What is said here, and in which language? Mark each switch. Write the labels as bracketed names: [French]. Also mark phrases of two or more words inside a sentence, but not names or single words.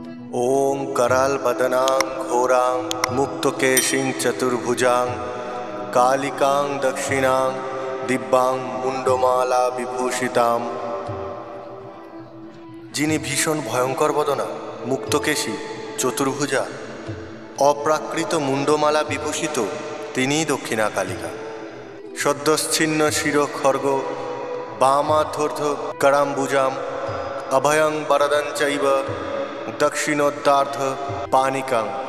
[Sanskrit] ओं करालबदनां घोरां मुक्तकेशीं चतुर्भुजां कालिकां दक्षिणां दिव्यां मुंडमाला विभूषितां। [Bangla] যিনি ভীষণ ভয়ঙ্কর বদনা, মুক্তকেশী, চতুর্ভুজা, অপ্রাকৃত মুন্ডমালা বিভূষিত, তিনিই দক্ষিণা কালিকা। [Sanskrit] সদ্যচ্ছিন্ন শিরখর্গ বামাধর্ধ করাম্বুজাম অভয়ং বরদং চৈব দক্ষিণোদ্দার্ধ পানিকাং।